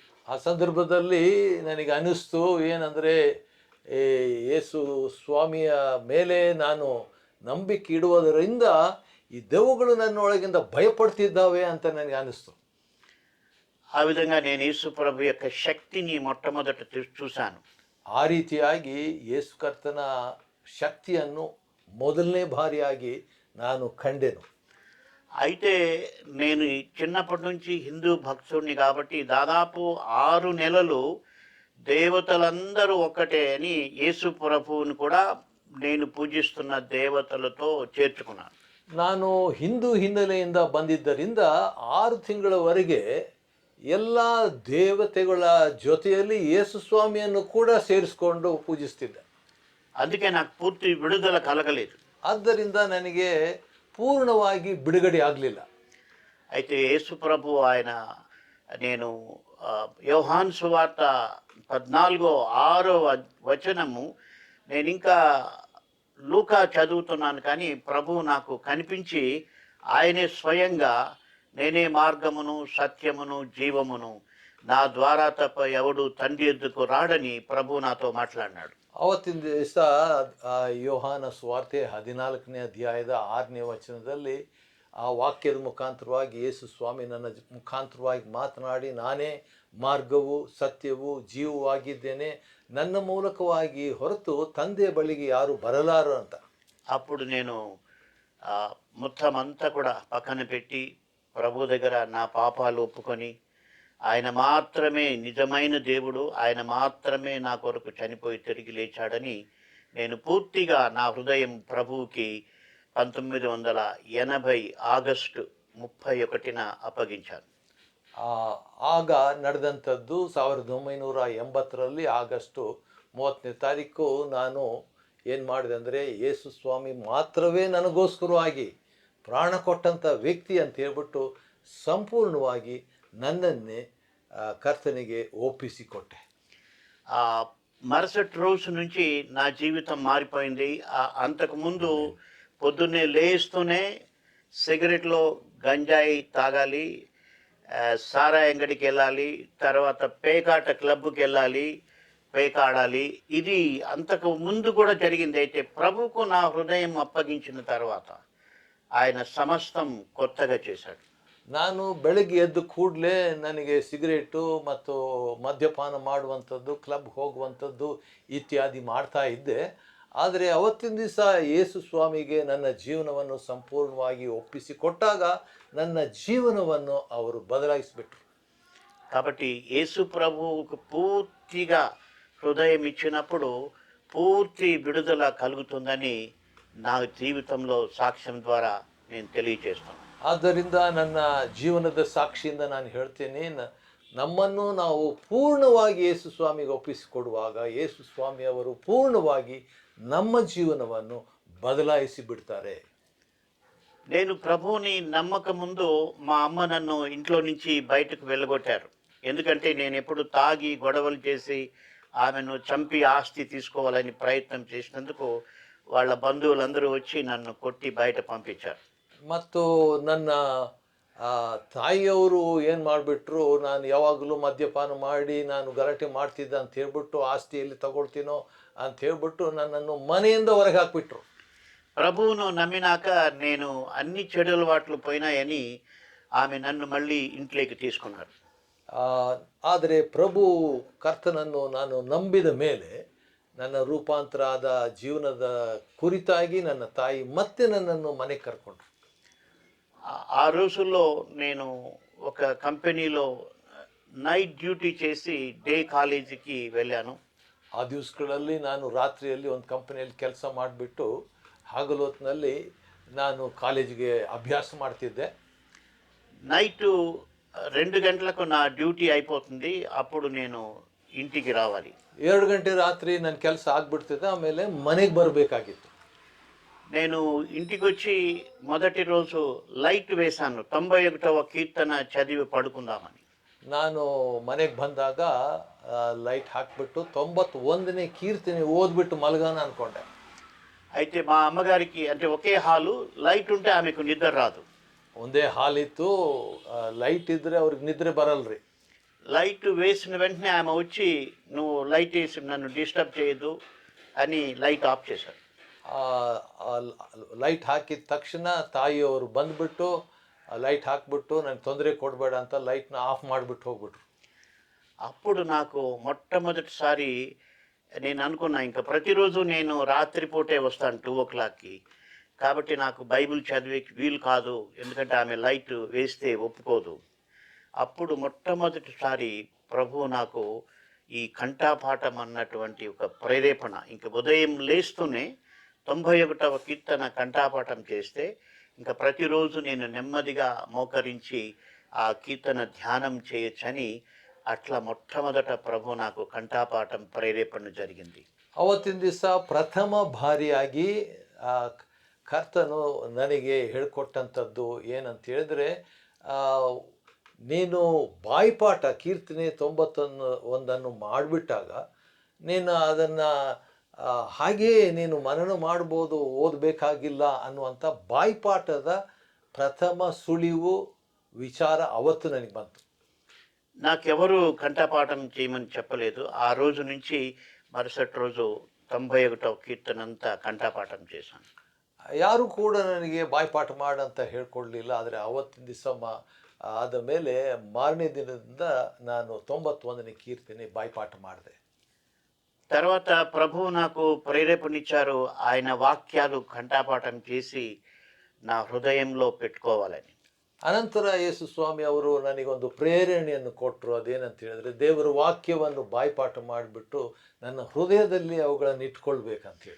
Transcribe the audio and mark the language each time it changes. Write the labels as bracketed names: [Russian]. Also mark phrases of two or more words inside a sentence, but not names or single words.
[Kannada] ಆ ಸಂದರ್ಭದಲ್ಲಿ ನನಗೆ ಅನಿಸ್ತು ಏನಂದರೆ ಯೇಸು ಸ್ವಾಮಿಯ ಮೇಲೆ ನಾನು ನಂಬಿಕೆ ಇಡುವುದರಿಂದ ಈ ದೆವ್ವಗಳು ನನ್ನೊಳಗಿಂದ ಭಯಪಡ್ತಿದ್ದಾವೆ ಅಂತ ನನಗೆ ಅನಿಸ್ತು. [Telugu] ఆ విధంగా నేను యేసు ప్రభు యొక్క శక్తిని మొట్టమొదట చూశాను. [Kannada] ಆ ರೀತಿಯಾಗಿ ಯೇಸು ಕರ್ತನ ಶಕ್ತಿಯನ್ನು ಮೊದಲನೇ ಬಾರಿಯಾಗಿ ನಾನು ಕಂಡೆನು. [Telugu] అయితే నేను చిన్నప్పటి నుంచి హిందూ భక్తుడిని కాబట్టి దాదాపు 6 నెలలు దేవతలందరూ ఒక్కటే అని యేసు ప్రభువుని కూడా నేను పూజిస్తున్న దేవతలతో చేర్చుకున్నాను. [Kannada] ನಾನು ಹಿಂದೂ ಹಿನ್ನೆಲೆಯಿಂದ ಬಂದಿದ್ದರಿಂದ 6 ತಿಂಗಳವರೆಗೆ ಎಲ್ಲ ದೇವತೆಗಳ ಜೊತೆಯಲ್ಲಿ ಯೇಸು ಸ್ವಾಮಿಯನ್ನು ಕೂಡ ಸೇರಿಸಿಕೊಂಡು ಪೂಜಿಸ್ತಿದ್ದೆ. [Telugu] అందుకే నాకు పూర్తి విడుదల కలగలేదు. [Kannada] ಆದ್ದರಿಂದ ನನಗೆ ಪೂರ್ಣವಾಗಿ ಬಿಡುಗಡೆ ಆಗಲಿಲ್ಲ. [Telugu] అయితే యేసు ప్రభు ఆయన, నేను యోహాను సువార్త 14:6 నేను ఇంకా లూకా చదువుతున్నాను, కానీ ప్రభువు నాకు కనిపించి ఆయనే స్వయంగా నేనే మార్గమును సత్యమును జీవమును, నా ద్వారా తప్ప ఎవడు తండ్రి ఎద్దుకు రాడని ప్రభు నాతో మాట్లాడినాడు. [Kannada] ಅವತ್ತಿನ ದಿವಸ ಯೋಹಾನ ಸುವಾರ್ತೆ 14ನೇ ಅಧ್ಯಾಯದ 6ನೇ ವಚನದಲ್ಲಿ ಆ ವಾಕ್ಯದ ಮುಖಾಂತರವಾಗಿ ಯೇಸು ಸ್ವಾಮಿ ನನ್ನ ಮುಖಾಂತರವಾಗಿ ಮಾತನಾಡಿ, ನಾನೇ ಮಾರ್ಗವು ಸತ್ಯವು ಜೀವವಾಗಿದ್ದೇನೆ, ನನ್ನ ಮೂಲಕವಾಗಿ ಹೊರತು ತಂದೆಯ ಬಳಿಗೆ ಯಾರು ಬರಲಾರು ಅಂತ. [Telugu] అప్పుడు నేను మొత్తం అంతా కూడా పక్కన పెట్టి ప్రభు దగ్గర నా పాపాలు ఒప్పుకొని, ఆయన మాత్రమే నిజమైన దేవుడు, ఆయన మాత్రమే నా కొరకు చనిపోయి తిరిగి లేచాడని నేను పూర్తిగా నా హృదయం ప్రభువుకి 1980 ఆగస్టు 31న అప్పగించాను. [Kannada] ಆಗ ನಡೆದಂಥದ್ದು 1980ರಲ್ಲಿ ಆಗಸ್ಟು 30ನೇ ತಾರೀಕು ನಾನು ಏನು ಮಾಡಿದೆ ಅಂದರೆ, ಯೇಸು ಸ್ವಾಮಿ ಮಾತ್ರವೇ ನನಗೋಸ್ಕರವಾಗಿ ಪ್ರಾಣ ಕೊಟ್ಟಂಥ ವ್ಯಕ್ತಿ ಅಂತ ಹೇಳ್ಬಿಟ್ಟು ಸಂಪೂರ್ಣವಾಗಿ ನನ್ನನ್ನೇ ಕರ್ತನಿಗೆ ಒಪ್ಪಿಸಿಕೊಟ್ಟೆ. [Telugu] మరుసటి రోజు నుంచి నా జీవితం మారిపోయింది. అంతకుముందు పొద్దున్నే లేస్తూనే సిగరెట్లో గంజాయి తాగాలి, సారా అంగడికి వెళ్ళాలి, తర్వాత పేకాట క్లబ్కి వెళ్ళాలి, పేకాడాలి. ఇది అంతకు ముందు కూడా జరిగింది. అయితే ప్రభువుకు నా హృదయం అప్పగించిన తర్వాత ఆయన సమస్తం కొత్తగా చేశాడు. [Kannada] ನಾನು ಬೆಳಗ್ಗೆ ಎದ್ದು ಕೂಡಲೇ ನನಗೆ ಸಿಗರೇಟು ಮತ್ತು ಮದ್ಯಪಾನ ಮಾಡುವಂಥದ್ದು, ಕ್ಲಬ್ಗೆ ಹೋಗುವಂಥದ್ದು ಇತ್ಯಾದಿ ಮಾಡ್ತಾ ಇದ್ದೆ. ಆದರೆ ಅವತ್ತಿನ ದಿವಸ ಯೇಸು ಸ್ವಾಮಿಗೆ ನನ್ನ ಜೀವನವನ್ನು ಸಂಪೂರ್ಣವಾಗಿ ಒಪ್ಪಿಸಿಕೊಟ್ಟಾಗ ನನ್ನ ಜೀವನವನ್ನು ಅವರು ಬದಲಾಯಿಸಿಬಿಟ್ರು. [Telugu] కాబట్టి యేసు ప్రభువుకు పూర్తిగా హృదయం ఇచ్చినప్పుడు పూర్తి విడుదల కలుగుతుందని నా జీవితంలో సాక్ష్యం ద్వారా నేను తెలియజేస్తాను. [Kannada] ಆದ್ದರಿಂದ ನನ್ನ ಜೀವನದ ಸಾಕ್ಷಿಯಿಂದ ನಾನು ಹೇಳ್ತೇನೆ, ನಮ್ಮನ್ನು ನಾವು ಪೂರ್ಣವಾಗಿ ಯೇಸು ಸ್ವಾಮಿಗೆ ಒಪ್ಪಿಸಿಕೊಡುವಾಗ ಯೇಸು ಸ್ವಾಮಿಯವರು ಪೂರ್ಣವಾಗಿ ನಮ್ಮ ಜೀವನವನ್ನು ಬದಲಾಯಿಸಿ ಬಿಡ್ತಾರೆ. [Telugu] నేను ప్రభువుని నమ్మక ముందు మా అమ్మ నన్ను ఇంట్లో నుంచి బయటకు వెళ్ళగొట్టారు. ఎందుకంటే నేను ఎప్పుడు తాగి గొడవలు చేసి ఆమెను చంపి ఆస్తి తీసుకోవాలని ప్రయత్నం చేసినందుకు వాళ్ళ బంధువులందరూ వచ్చి నన్ను కొట్టి బయట పంపించారు. [Kannada] ಮತ್ತು ನನ್ನ ತಾಯಿಯವರು ಏನು ಮಾಡಿಬಿಟ್ರು, ನಾನು ಯಾವಾಗಲೂ ಮದ್ಯಪಾನ ಮಾಡಿ ನಾನು ಗಲಾಟೆ ಮಾಡ್ತಿದ್ದೆ ಅಂತ ಹೇಳ್ಬಿಟ್ಟು, ಆಸ್ತಿ ಎಲ್ಲಿ ತಗೊಳ್ತೀನೋ ಅಂತ ಹೇಳ್ಬಿಟ್ಟು ನನ್ನನ್ನು ಮನೆಯಿಂದ ಹೊರಗೆ ಹಾಕ್ಬಿಟ್ರು. [Telugu] ప్రభువును నమ్మినాక నేను అన్ని చెడు అలవాట్లు పోయినాయని ఆమె నన్ను మళ్ళీ ఇంట్లోకి తీసుకున్నారు. [Kannada] ಆದರೆ ಪ್ರಭು ಕರ್ತನನ್ನು ನಾನು ನಂಬಿದ ಮೇಲೆ ನನ್ನ ರೂಪಾಂತರ ಆದ ಜೀವನದ ಕುರಿತಾಗಿ ನನ್ನ ತಾಯಿ ಮತ್ತೆ ನನ್ನನ್ನು ಮನೆಗೆ ಕರ್ಕೊಂಡ್ರು. [Telugu] ఆ రోజుల్లో నేను ఒక కంపెనీలో [English] night duty [Telugu] చేసి [English] day college [Telugu] వెళ్ళాను. [Kannada] ಆ ದಿವಸಗಳಲ್ಲಿ ನಾನು ರಾತ್ರಿಯಲ್ಲಿ ಒಂದು ಕಂಪನಿಯಲ್ಲಿ ಕೆಲಸ ಮಾಡಿಬಿಟ್ಟು ಹಗಲು ಹೊತ್ತಿನಲ್ಲಿ ನಾನು ಕಾಲೇಜಿಗೆ ಅಭ್ಯಾಸ ಮಾಡ್ತಿದ್ದೆ. [Telugu] నైటు 2 గంటలకు నా డ్యూటీ అయిపోతుంది. అప్పుడు నేను ఇంటికి రావాలి. [Kannada] 2 ಗಂಟೆ ರಾತ್ರಿ ನನ್ನ ಕೆಲಸ ಆಗ್ಬಿಡ್ತಿದ್ದೆ. ಆಮೇಲೆ ಮನೆಗೆ ಬರಬೇಕಾಗಿತ್ತು. [Telugu] నేను ఇంటికి వచ్చి మొదటి రోజు లైట్ వేశాను. 91వ కీర్తన చదివి పడుకుందామని. [Kannada] ನಾನು ಮನೆಗೆ ಬಂದಾಗ ಲೈಟ್ ಹಾಕಿಬಿಟ್ಟು 91ನೇ ಕೀರ್ತನೆ ಓದ್ಬಿಟ್ಟು ಮಲಗೋಣ ಅಂದ್ಕೊಂಡೆ. [Telugu] అయితే మా అమ్మగారికి అంటే ఒకే హాలు, లైట్ ఉంటే ఆమెకు నిద్ర రాదు. [Kannada] ಒಂದೇ ಹಾಲಿತ್ತು, ಲೈಟ್ ಇದ್ದರೆ ಅವ್ರಿಗೆ ನಿದ್ರೆ ಬರಲ್ರಿ. [Telugu] లైట్ వేసిన వెంటనే ఆమె వచ్చి నువ్వు లైట్ వేసి నన్ను డిస్టర్బ్ చేయొద్దు అని [English] light off [Telugu] చేశారు. [Kannada] ಲೈಟ್ ಹಾಕಿದ ತಕ್ಷಣ ತಾಯಿಯವರು ಬಂದುಬಿಟ್ಟು ಲೈಟ್ ಹಾಕ್ಬಿಟ್ಟು ನನಗೆ ತೊಂದರೆ ಕೊಡಬೇಡ ಅಂತ [English] light off [Kannada] ಮಾಡಿಬಿಟ್ಟು ಹೋಗ್ಬಿಟ್ರು. [Telugu] అప్పుడు నాకు మొట్టమొదటిసారి నేను అనుకున్నా, ఇంకా ప్రతిరోజు నేను రాత్రిపూటే వస్తాను 2 o'clockకి, కాబట్టి నాకు బైబిల్ చదివేకి వీలు కాదు, ఎందుకంటే ఆమె లైట్ వేస్తే ఒప్పుకోదు. అప్పుడు మొట్టమొదటిసారి ప్రభువు నాకు ఈ కంఠాపాఠం అన్నటువంటి ఒక ప్రేరేపణ, ఇంక ఉదయం లేస్తూనే 91వ కీర్తన కంఠాపాఠం చేస్తే ఇంకా ప్రతిరోజు నేను నెమ్మదిగా మోకరించి ఆ కీర్తన ధ్యానం చేయొచ్చని అట్లా మొట్టమొదట ప్రభు నాకు కంఠాపాఠం ప్రేరేపణ జరిగింది. [Kannada] ಅವತ್ತಿನ ದಿವಸ ಪ್ರಥಮ ಬಾರಿಯಾಗಿ ಕರ್ತನು ನನಗೆ ಹೇಳಿಕೊಟ್ಟಂಥದ್ದು ಏನಂತ ಹೇಳಿದ್ರೆ, ನೀನು ಬಾಯಿಪಾಠ ಕೀರ್ತನೆ 91 ಮಾಡಿಬಿಟ್ಟಾಗ ನೀನು ಅದನ್ನು ಹಾಗೆಯೇ ನೀನು ಮನನ ಮಾಡ್ಬೋದು, ಓದಬೇಕಾಗಿಲ್ಲ ಅನ್ನುವಂಥ ಬಾಯಿಪಾಠದ ಪ್ರಥಮ ಸುಳಿವು ವಿಚಾರ ಅವತ್ತು ನನಗೆ ಬಂತು. [Telugu] నాకెవరు కంఠపాఠం చేయమని చెప్పలేదు. ఆ రోజు నుంచి మరుసటి రోజు 91వ కీర్తన అంతా కంఠపాఠం చేశాను. [Kannada] ಯಾರು ಕೂಡ ನನಗೆ ಬಾಯಿಪಾಠ ಮಾಡಂತ ಹೇಳ್ಕೊಡ್ಲಿಲ್ಲ. ಆದರೆ ಅವತ್ತಿನ ದಿವಸ ಆದ ಮೇಲೆ ಮಾರನೇ ದಿನದಿಂದ ನಾನು 91ನೇ ಕೀರ್ತನೆ ಬಾಯಿಪಾಠ ಮಾಡಿದೆ. [Telugu] తర్వాత ప్రభువు నాకు ప్రేరేపణిచ్చారు, ఆయన వాక్యాలు కంఠపాఠం చేసి నా హృదయంలో పెట్టుకోవాలని. [Kannada] ಅನಂತರ ಯೇಸು ಸ್ವಾಮಿ ಅವರು ನನಗೊಂದು ಪ್ರೇರಣೆಯನ್ನು ಕೊಟ್ಟರು. ಅದೇನಂತ ಹೇಳಿದ್ರೆ, ದೇವರ ವಾಕ್ಯವನ್ನು ಬಾಯಿಪಾಠ ಮಾಡಿಬಿಟ್ಟು ನನ್ನ ಹೃದಯದಲ್ಲಿ ಅವುಗಳನ್ನು ಇಟ್ಕೊಳ್ಬೇಕಂತೇಳಿ.